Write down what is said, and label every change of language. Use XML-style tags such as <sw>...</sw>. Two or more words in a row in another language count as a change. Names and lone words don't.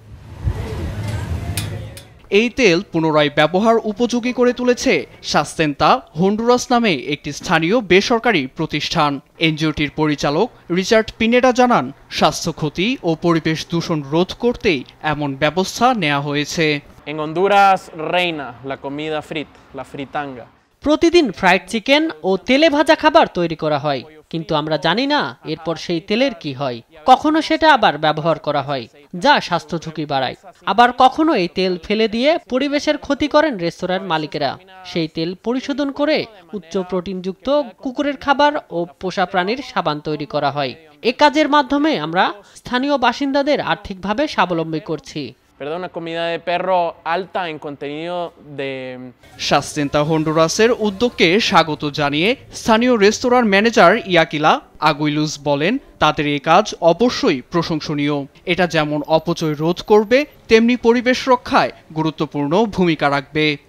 <bn>এই তেল পুনরায় ব্যবহার উপযোগী করে তুলেছে সাস্তেন্তা হন্ডুরাস নামে একটি স্থানীয় বেসরকারি প্রতিষ্ঠান। এনজিওটির পরিচালক রিচার্ড পিনেডা জানান, স্বাস্থ্য ক্ষতি ও পরিবেশ দূষণ রোধ করতেই এমন ব্যবস্থা নেওয়া হয়েছে।</bn> <es>En Honduras reina la comida frita, la fritanga.</es> <bn>প্রতিদিন ফ্রাইড চিকেন ও তেলে ভাজা খাবার তৈরি করা হয়, কিন্তু আমরা জানি না এরপর সেই তেলের কি হয়। কখনো সেটা আবার ব্যবহার করা হয়, যা স্বাস্থ্য ঝুঁকি বাড়ায়। আবার কখনো এই তেল ফেলে দিয়ে পরিবেশের ক্ষতি করেন রেস্তোরাঁর মালিকেরা। সেই তেল পরিশোধন করে উচ্চ প্রোটিনযুক্ত কুকুরের খাবার ও পোষা প্রাণীর সাবান তৈরি করা হয়। এ কাজের মাধ্যমে আমরা স্থানীয় বাসিন্দাদের আর্থিকভাবে স্বাবলম্বী করছি।</bn> <es>Una comida de perro alta en contenido de</es> <bn>সাস্তেন্তা হন্ডুরাসের উদ্যোগকে স্বাগত জানিয়ে স্থানীয় রেস্তোরাঁর ম্যানেজার ইয়াকিলা আগুইলুস বলেন, তাদের এই কাজ অবশ্যই প্রশংসনীয়। এটা যেমন অপচয় রোধ করবে, তেমনি পরিবেশ রক্ষায় গুরুত্বপূর্ণ ভূমিকা রাখবে।</bn>